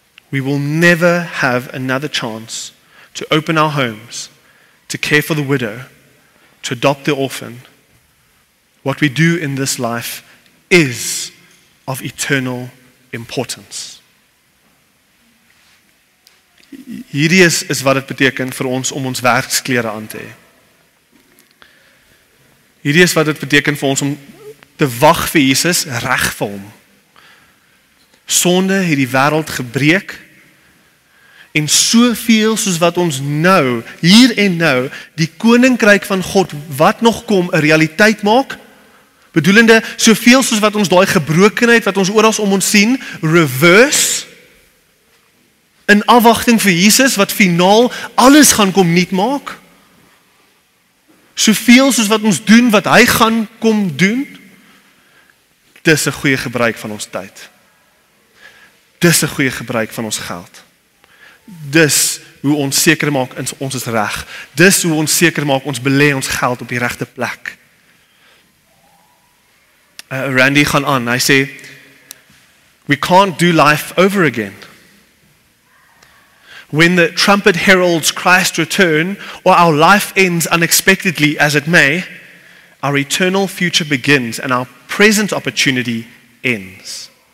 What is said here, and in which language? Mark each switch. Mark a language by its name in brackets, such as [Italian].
[English] We will never have another chance to open our homes, to care for the widow, to adopt the orphan. What we do in this life is of eternal importance. [Afrikaans] Hierdie is wat dit beteken vir ons om ons werksklere aan te hê. Hierdie is wat dit beteken vir ons om te wag vir Jesus reg vir hom. Sonde het die wêreld gebreek en soveel soos wat ons nou, hier en nou, die koninkryk van God wat nog kom 'n realiteit maak, bedoelende soveel soos wat ons daai gebrokenheid wat ons oral om ons sien, reverse, in afwagting vir Jesus wat finaal alles gaan kom nuut maak. Soveel soos wat ons doen wat hy gaan kom doen. Dis 'n goeie gebruik van ons tyd. Dis 'n goeie gebruik van ons geld. Dis hoe ons seker maak ons is reg. Dis hoe ons seker maak ons belê ons geld op die regte plek. Randy gaan aan. Hy sê, [English] we can't do life over again. When the trumpet heralds Christ's return, or our life ends unexpectedly as it may, our eternal future begins and our present opportunity ends.